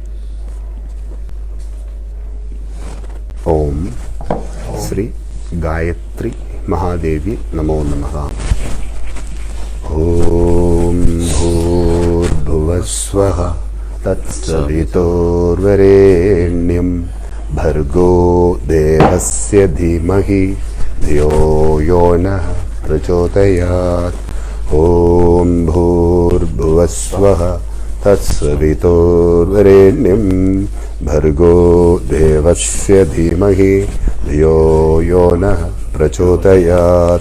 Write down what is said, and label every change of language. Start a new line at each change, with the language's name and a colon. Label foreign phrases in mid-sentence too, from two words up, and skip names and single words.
Sanskrit: ॐ श्री गायत्री महादेवी नमो नमः. ॐ भूर्भुवस्वः तत्सवितुर्वरेण्यम् भर्गो देवस्य धीमहि धियो यो नः प्रचोदयात्. ॐ भूर्भुवस्वः तत्सवितुर्वरेण्यं भर्गो देवस्य धीमहि धियो यो नः प्रचोदयात्.